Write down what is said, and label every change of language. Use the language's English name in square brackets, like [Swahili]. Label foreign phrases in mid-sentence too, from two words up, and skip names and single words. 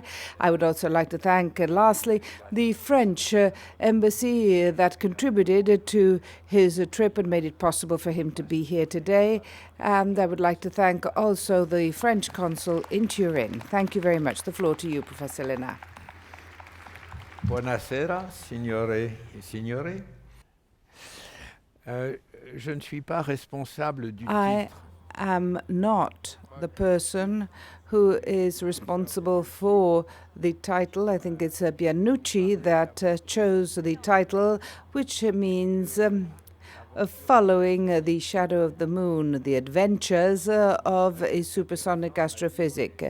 [English] I would also like to thank, lastly, the French embassy that contributed to his trip and made it possible for him to be here today. And I would like to thank also the French consul in Turin. Thank you very much. The floor to you, Professor Léna. [Italian] Buonasera, signore e signori. [French] Je ne suis pas responsable du titre. [English] I am not the person who is responsible for the title. I think it's Bianucci that chose the title, which means following the shadow of the moon, the adventures of a supersonic astrophysic.